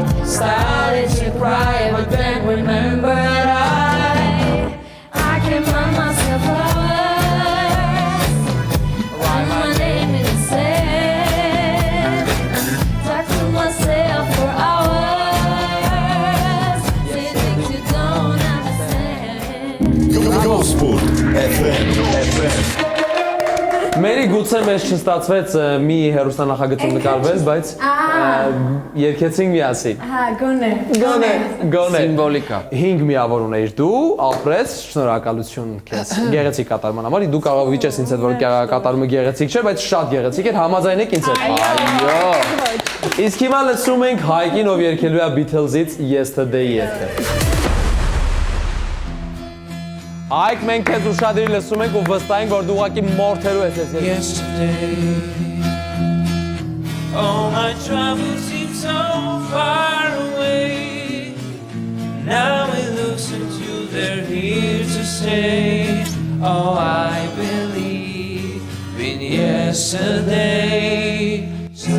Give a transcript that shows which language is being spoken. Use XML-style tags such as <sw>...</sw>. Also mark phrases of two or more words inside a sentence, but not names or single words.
<en>Started to cry, but then remembered I can buy myself flowers. Write my name in the sand. Talk to myself for hours. Say things you don't understand. Gospel FM</en> <hy>Մերի գուցե մեզ չստացվեց մի հերոստանախագծում նկարվել, բայց երկեցինք միասին։ Հա, գոնե։ Գոնե։ Սիմվոլիկա։ 5 միավոր ունեիր դու, ապրես, շնորհակալություն քեզ։ Գեղեցիկ կատարման համար, դու կարող վիճես ինձ հետ որ կատարումը գեղեցիկ չէ, բայց շատ գեղեցիկ էր, համաձայն եք ինձ հետ։ Այո։ Իսկ հիմա լսում ենք Հայկին, ով երգելու է Beatles-ից Yesterday երգը։ Այք մենք քեզ ուշադրի լսում ենք ու վստահ ենք որ դու ուղղակի մորթերու ես ես երգը։</hy> <en>Yesterday, all my troubles seem so far away. Now it looks into they're here to stay. Oh, I believe in yesterday.</en>